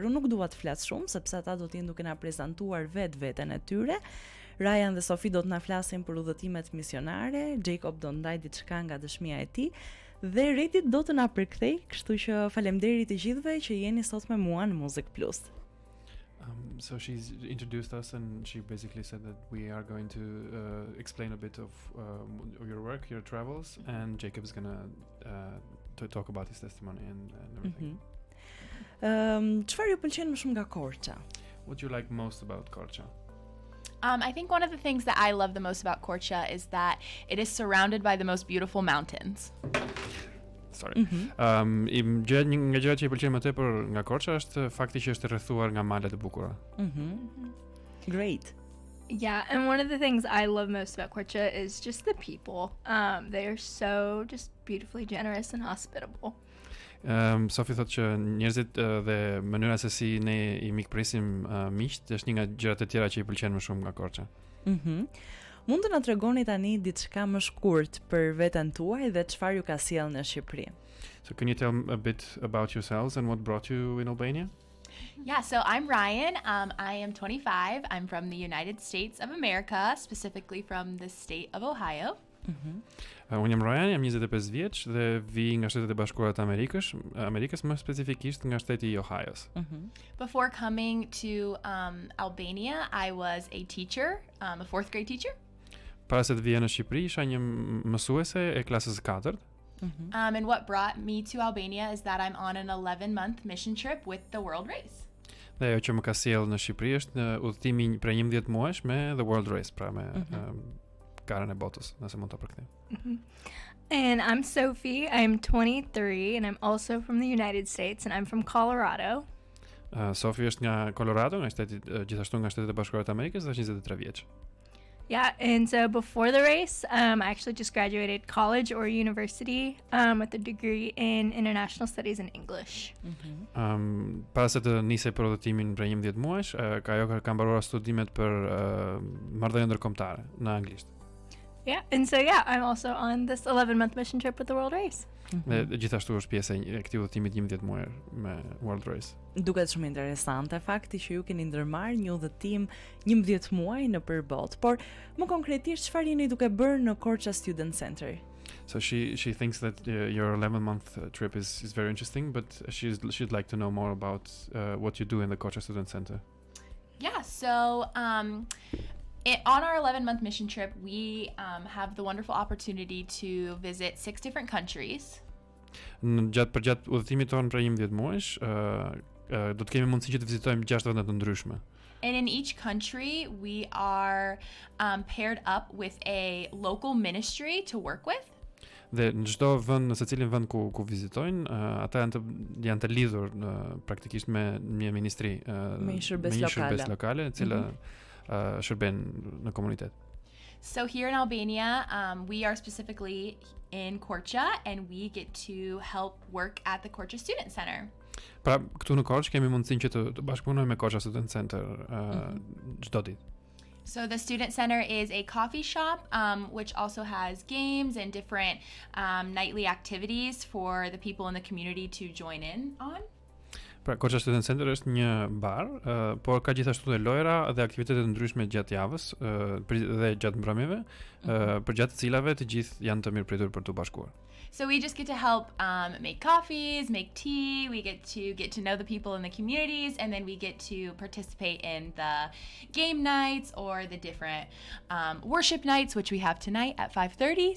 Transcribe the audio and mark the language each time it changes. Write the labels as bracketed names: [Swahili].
[Albanian] Unë nuk dua të flas shumë sepse ata do të jenë duke na prezantuar veten e tyre. Rayann dhe Sophie do të na flasin për udhëtimet misionare, Jacob do ndaj diçka nga dëshmia e tij dhe Redi do të na përkthej, kështu që faleminderit të gjithëve që jeni sot me mua në Muzikë Plus. [English] So she's introduced us and she basically said that we are going to explain a bit of your work, your travels, and Jacob's going to talk about his testimony and everything. [Albanian] Çfarë ju pëlqen më shumë nga Korça? [English] What do you like most about Korça? I think one of the things that I love the most about Korça is that it is surrounded by the most beautiful mountains. Sorry. [Albanian] Një nga gjërat që i pëlqen më tepër nga Korça është fakti që është rrethuar nga male të bukura. [English] Great. Yeah, and one of the things I love most about Korça is just the people. They are so just beautifully generous and hospitable. [Albanian] Sophie thotë që njerëzit dhe mënyra se si ne I mikpresim miqt është një nga gjërat e tjera që I pëlqen më shumë nga Korça. Mund të na tregoni tani diçka më shkurt për veten tuaj dhe çfarë ju ka sjellë në Shqipëri? [English] So can you tell a bit about yourselves and what brought you in Albania? Yeah, so I'm Ryann. I am 25. I'm from the United States of America, specifically from the state of Ohio. [Albanian] Unë jam Ryann, jam 25 vjeç dhe vi nga Shtetet e Bashkuara të Amerikës, më specifikisht nga shteti I Ohio's. [English] Before coming to Albania, I was a teacher, a 4th grade teacher. [Albanian] Para se të vija në Shqipëri, isha një mësuese e klasës 4. [English] And what brought me to Albania is that I'm on an 11-month mission trip with the World Race. [Albanian] Dhe ajo që më ka sjellë në Shqipëri është në udhëtimi prej 11 muajsh me the World Race, pra me garën e botës, nëse mund ta përkthejmë. [English] And I'm Sophie. I'm 23 and I'm also from the United States and I'm from Colorado. [Albanian] Sophie është nga Colorado, nga shteti gjithashtu nga Shtetet e Bashkuara të Amerikës dhe është 23 vjeç. [English] Yeah, and so before the race, I actually just graduated college or university with a degree in international studies and English. [Albanian] Para se të nisej për udhëtimin prej 11 muajsh, ajo ka mbaruar studimet për marrëdhënie ndërkombëtare në anglisht. [English] Yeah, and so I'm also on this 11-month mission trip with the World Race. [Albanian] Dhe gjithashtu është pjesë e këtij udhëtimi 11 muaj me World Race. Duket shumë interesante fakti që ju keni ndërmarrë një udhëtim 11 muaj nëpër botë. Por më konkretisht çfarë jeni duke bërë në Korça Student Center? [English] So she thinks that your 11-month trip is very interesting, but she'd like to know more about what you do in the Korça Student Center. Yeah, so on our 11-month mission trip, we have the wonderful opportunity to visit 6 different countries. [Albanian] Gjatë udhëtimit tonë prej 11 muajsh, do të kemi mundësi që të vizitojmë 6 vende të ndryshme. [English] And in each country, we are paired up with a local ministry to work with. [Albanian] Dhe në çdo vend, në secilin vend ku vizitojnë, ata janë të lidhur praktikisht me një ministri, me një shërbes lokale, e cila shërben në komunitet. [English] So here in Albania, we are specifically in Korça and we get to help work at the Korça Student Center. [Albanian] Pra, këtu në Korçë kemi mundësinë që të bashkëpunojmë me Korça Student Center çdo ditë. [English] So the Student Center is a coffee shop, which also has games and different nightly activities for the people in the community to join in on. [Albanian] Pra, Korça Student Center është një bar, por ka gjithashtu edhe lojra dhe aktivitete të ndryshme gjatë javës dhe gjatë mbrëmjeve, për gjatë të cilave të gjithë janë të mirëpritur për të bashkuar. [English] So we just get to help make coffees, make tea. We get to know the people in the communities, and then we get to participate in the game nights or the different worship nights, which we have tonight at 5:30.